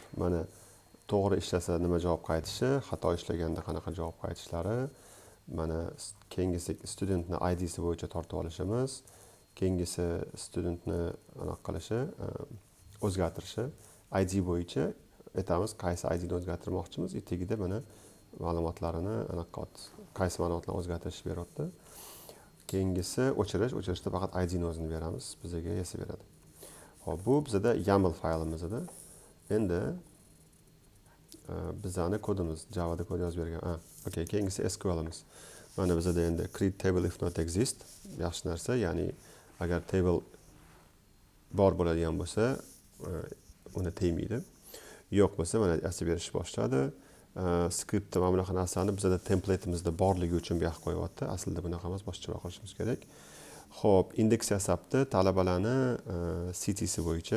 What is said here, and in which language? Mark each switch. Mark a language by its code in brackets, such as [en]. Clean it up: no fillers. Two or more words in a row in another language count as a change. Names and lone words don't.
[uz] Mana to'g'ri ishlasa nima javob qaytishi, xato ishlaganda qanaqa javob qaytishlari, mana keyingisi studentni ID'si bo'yicha tortib olishimiz, keyingisi studentni anaqa qilishi, o'zgartirishi, ID bo'yicha aytamiz, qaysi IDni o'zgartirmoqchimiz, tagida mana ma'lumotlarini anaqa qaysi ma'lumotlarni o'zgartirish beryapti. Keyingisi o'chirishda faqat IDni o'zini beramiz, bizga yasab beradi. Xo'p, bu bizda YAML faylimiz edi. Endi bizning kodimiz Java'da kod yozib bergan. Okay, keyingisi SQLimiz. Mana bizda endi [en] create table if not exist, [uz] yaxshi narsa, ya'ni agar table bor bo'ladigan bo'lsa, uni tegmaydi. Yo'q bo'lsa, mana yasab berish boshladi. Skriptda mana bunaqa narsani bizda templateimizda borligi uchun bu yoqqa qo'yapti. Aslida bunaqa emas, boshqacha qilishimiz kerak. Xo'p, indeks yasabdi talabalarni citysi bo'yicha.